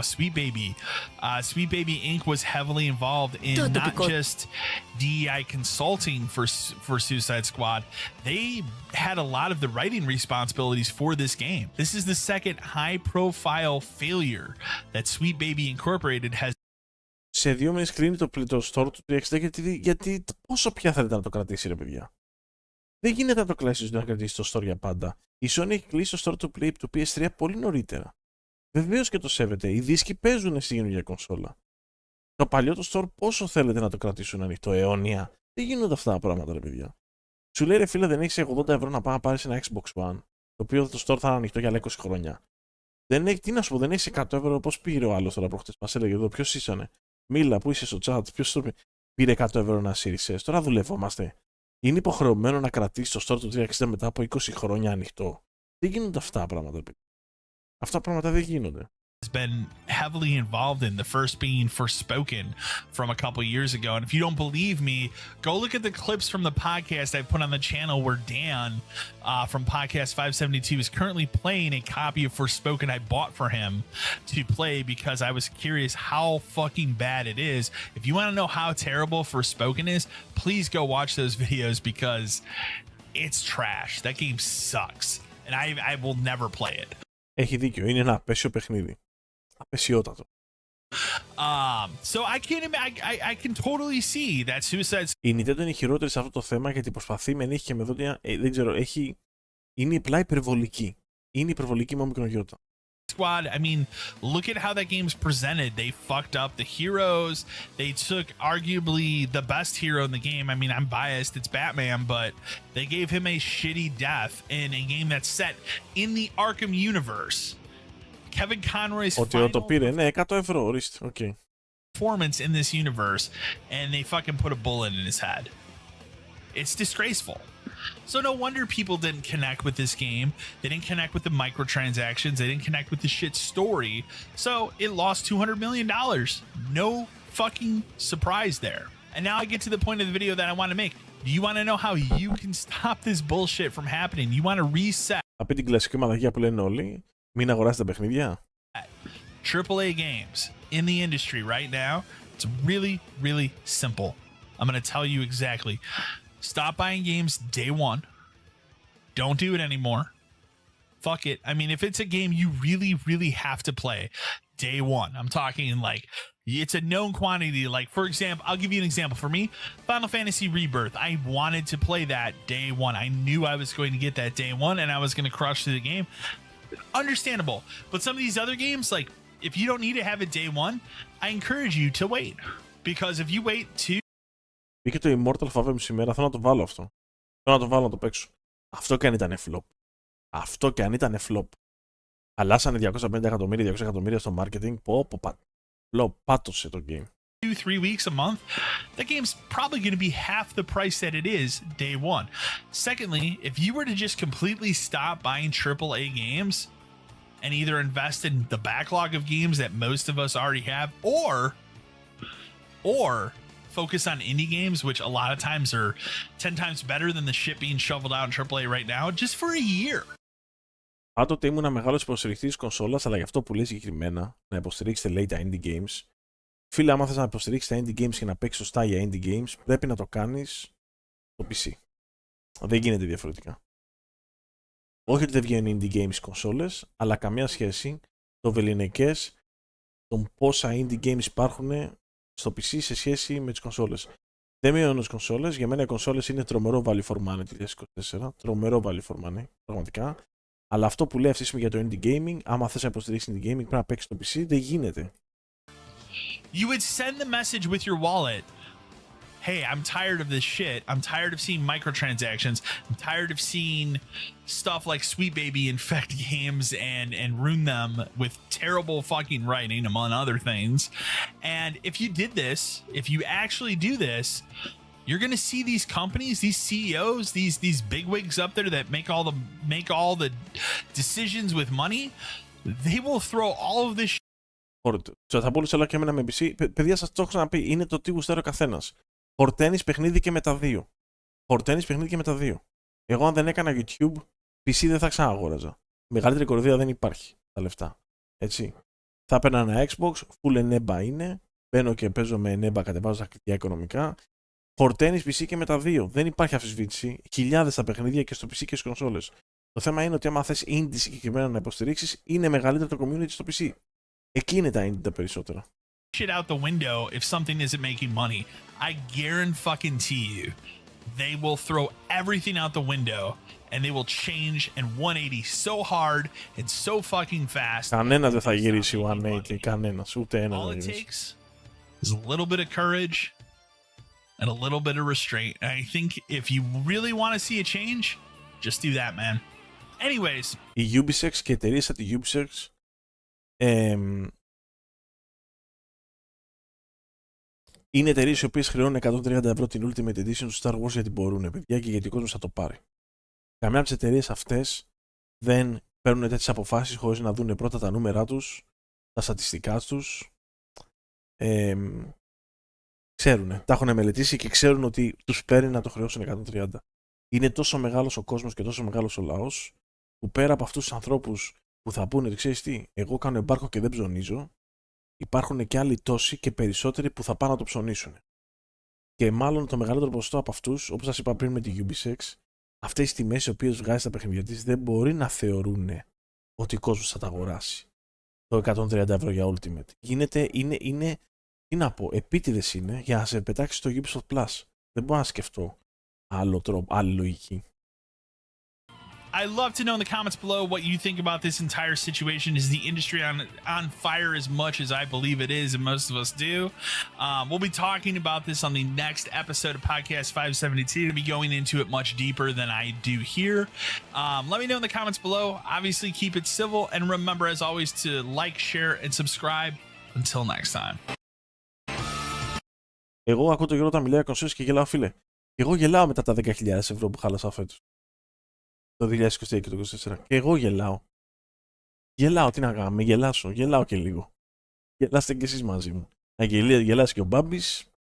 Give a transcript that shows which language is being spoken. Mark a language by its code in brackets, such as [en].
[en] Sweet Baby Inc. was heavily involved in not just DEI consulting for Suicide Squad. They had a lot of the writing responsibilities for this game. This is the second high-profile failure that Sweet Baby Incorporated has. [el] Σε 2 μήνες κλείνει το store του 360 γιατί πόσο πια θέλετε να το κρατήσει, ρε παιδιά. Δεν γίνεται να το κλάσεις να κρατήσει το store για πάντα. Η Sony έχει κλείσει το store του PS3 πολύ νωρίτερα. Βεβαίως και το σέβεται. Οι δίσκοι παίζουν στη καινούργια κονσόλα. Το παλιό το store πόσο θέλετε να το κρατήσουν ανοιχτό, αιώνια. Δεν γίνονται αυτά τα πράγματα, ρε παιδιά. Σου λέει ρε φίλε, δεν έχεις 80 ευρώ να πάει να πάρεις ένα Xbox One, το οποίο το store θα είναι ανοιχτό για 20 χρόνια. Δεν έχει, τι να σου πω, δεν έχεις 100 ευρώ. Πώς πήρε ο άλλος τώρα προχτές? Μας έλεγε εδώ, ποιος ήσανε? Μίλα, που είσαι στο chat, ποιος το πήρε 100 ευρώ να σύρισες? Τώρα δουλευόμαστε. Είναι υποχρεωμένο να κρατήσει το store του 360 μετά από 20 χρόνια ανοιχτό. Δεν γίνονται αυτά τα πράγματα, ρε παιδιά. Αυτά τα πράγματα δεν γίνονται. [en] Has been heavily involved in, the first being Forspoken from a couple years ago. And if you don't believe me, go look at the clips from the podcast I put on the channel where Dan from podcast 572 is currently playing a copy of Forspoken I bought for him to play because I was curious how fucking bad it is. If you want to know how terrible Forspoken is, please go watch those videos because it's trash. That game sucks. And I will never play it. [el] Έχει δίκιο, είναι ένα απέσιο παιχνίδι. Απεσιότατο. [en] So I can totally see that Suicide [el] Η Nintendo είναι χειρότερη σε αυτό το θέμα γιατί προσπαθεί με νύχη και με δόντια, δεν ξέρω, είναι απλά υπερβολική. Είναι υπερβολική με μικρογιώτα. [en] Squad, I mean, look at how that game's presented. They fucked up the heroes. They took arguably the best hero in the game. I mean, I'm biased, it's Batman, but they gave him a shitty death in a game that's set in the Arkham universe. Kevin Conroy's [el] Ότι το [en] final [el] πήρε, ναι, 100 ευρώ, ορίστε, οκ. [en] performance in this universe, and they fucking put a bullet in his head. It's disgraceful. So no wonder people didn't connect with this game. They didn't connect with the microtransactions. They didn't connect with the shit story. So it lost $200 million. No fucking surprise there. And now I get to the point of the video that I want to make. Do you want to know how you can stop this bullshit from happening? You want to reset. [el] Θα πει την κλασική μαλαγιά που λένε όλοι, μην αγοράσετε τα παιχνίδια. [en] AAA games in the industry right now. It's really, really simple. I'm going to tell you exactly. Stop buying games day one. Don't do it anymore. Fuck it. I mean, if it's a game you really, really have to play, day one. I'm talking like it's a known quantity. Like, for example, I'll give you an example. For me, Final Fantasy Rebirth. I wanted to play that day one. I knew I was going to get that day one and I was going to crush through the game. Understandable. But some of these other games, like, if you don't need to have it day one, I encourage you to wait. Because if you wait two. [el] Μπήκε το Immortal Favem σήμερα, θέλω να το βάλω αυτό. Θέλω να το βάλω να το παίξω. Αυτό και αν ήταν flop. Αυτό και αν ήταν flop. Αλλάσανε 250 εκατομμύρια, 200 εκατομμύρια στο marketing. Flop, πάτωσε το game. [en] 2-3 weeks a month, that game's probably going to be half the price that it is day one. Secondly, if you were to just completely stop buying AAA games and either invest in the backlog of games that most of us already have, or focus on indie games, which a lot of times are 10 times better than the shit being shoveled out in AAA right now, just for a year. [el] Πάντοτε ήμουν μεγάλος υποστηρικτής κονσόλας, αλλά γι' αυτό που λέει συγκεκριμένα, να υποστηρίξετε λέει τα indie games. Φίλε, άμα θες να υποστηρίξεις τα indie games και να παίξεις σωστά για indie games, πρέπει να το κάνεις στο PC. Δεν γίνεται διαφορετικά. Όχι ότι δεν βγαίνουν indie games κονσόλες, αλλά καμία σχέση το βεληνικές των πόσα indie games υπάρχουν στο PC σε σχέση με τις κονσόλες. Δεν μειώνω τις κονσόλες. Για μένα οι κονσόλες είναι τρομερό [en] value for money [el] το 2024. Τρομερό [en] value for money, [el] πραγματικά. Αλλά αυτό που λέει αυτή τη στιγμή για το indie gaming, άμα θες να υποστηρίξεις indie gaming, πρέπει να παίξεις στο PC, δεν γίνεται. [en] You would send the message with your wallet. Hey, I'm tired of this shit. I'm tired of seeing microtransactions. I'm tired of seeing stuff like Sweet Baby infect games and ruin them with terrible fucking writing, among other things. And if you did this, if you actually do this, you're going to see these companies, these CEOs, these bigwigs up there that make all the decisions with money. They will throw all of this shit. [el] Θα μπορούσα αλλά και εμένα με PC. Παιδιά, σας το έχω ξαναπεί, είναι το τι γουστάρει ο καθένας. Χορταίνεις παιχνίδι και με τα δύο. Χορταίνεις παιχνίδι και με τα δύο. Εγώ, αν δεν έκανα YouTube, PC δεν θα ξαναγόραζα. Μεγαλύτερη κορυδία δεν υπάρχει τα λεφτά. Έτσι. Θα έπαιρνα ένα Xbox, full Eneba είναι. Μπαίνω και παίζω με Eneba, κατεβάζω τα κλειδιά οικονομικά. Χορταίνεις PC και με τα δύο. Δεν υπάρχει αμφισβήτηση. Χιλιάδες τα παιχνίδια και στο PC και στις κονσόλες. Το θέμα είναι ότι άμα θες indie συγκεκριμένα να υποστηρίξεις, είναι μεγαλύτερο το community στο PC. Εκεί είναι τα indie τα περισσότερα. [en] Shit out the window if something isn't making money. I guarantee you they will throw everything out the window and they will change in 180 so hard and so fucking fast. [el] Κανένας δεν θα γυρίσει 180, κανένας, ούτε ένας [en] All [el] δεν [en] it [el] γυρίσει. [en] takes is a little bit of courage and a little bit of restraint. And I think if you really want to see a change, just do that, man. Anyways. [el] Η Ubisoft και εταιρείες σαν τη Ubisoft είναι εταιρείες οι οποίες χρεώνουν 130 ευρώ την Ultimate Edition του Star Wars γιατί μπορούν, παιδιά, και γιατί ο κόσμος θα το πάρει. Καμιά από τις εταιρείες αυτές δεν παίρνουν τέτοιες αποφάσεις χωρίς να δουν πρώτα τα νούμερά τους, τα στατιστικά τους. Ξέρουν, τα έχουν μελετήσει και ξέρουν ότι τους παίρνει να το χρεώσουν 130. Είναι τόσο μεγάλος ο κόσμος και τόσο μεγάλος ο λαός, που πέρα από αυτούς τους ανθρώπους που θα πούνε ότι ξέρεις τι, εγώ κάνω εμπάρκο και δεν ψωνίζω, υπάρχουν και άλλοι τόσοι και περισσότεροι που θα πάνε να το ψωνίσουν. Και μάλλον το μεγαλύτερο ποσοστό από αυτούς, όπως σας είπα πριν με τη Ubisoft, αυτές τις τιμές οι οποίες βγάζει στα παιχνίδια της δεν μπορεί να θεωρούν ότι ο κόσμος θα τα αγοράσει. Το 130 ευρώ για Ultimate. Είναι, τι να πω, επίτηδες είναι για να σε πετάξει στο Ubisoft Plus. Δεν μπορώ να σκεφτώ άλλο τρόπο, άλλη λογική. [en] I'd love to know in the comments below what you think about this entire situation. Is the industry on fire as much as I believe it is, and most of us do? We'll be talking about this on the next episode of Podcast 572. We'll be going into it much deeper than I do here. Let me know in the comments below. Obviously, keep it civil, and remember, as always, to like, share, and subscribe. Until next time. [el] Εγώ ακούω το Γιώργο όταν μιλάει για κονσόλες και γελάω, φίλε. Εγώ γελάω μετά τα 10.000 ευρώ που χάλασα φέτος. Το 2023 και το 2024. Και εγώ γελάω. Γελάω, τι να κάνω, με γελάσω. Γελάω και λίγο. Γελάστε κι εσείς μαζί μου. Να γελάσει και ο Μπάμπης.